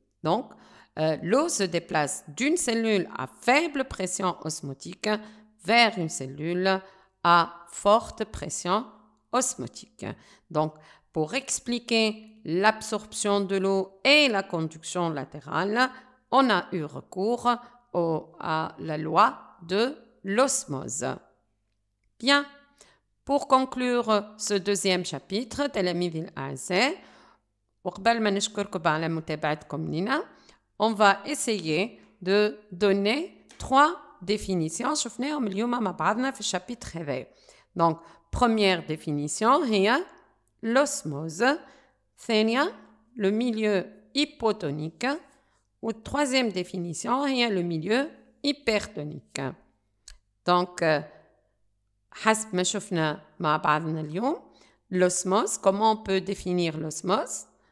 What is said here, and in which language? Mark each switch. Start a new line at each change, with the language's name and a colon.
French: Donc, l'eau se déplace d'une cellule à faible pression osmotique vers une cellule à forte pression osmotique. Donc, pour expliquer l'absorption de l'eau et la conduction latérale, on a eu recours à la loi de l'osmose. Bien, pour conclure ce deuxième chapitre,
Arabic: تلاميذي الأعزاء، وقبل ما نشكركم على متابعتكم لنا،
French: on va essayer de donner 3 définitions
Arabic: شفناهم اليوم مع بعضنا في الشابيتر هذا.
French: Donc, première définition هي l'osmose. ثانية, le milieu hypotonique. Ou troisième définition هي le milieu hypertonique. Donc,
Arabic: حسب ما شفنا مع بعضنا اليوم،
French: l'osmose, comment on peut définir l'osmose?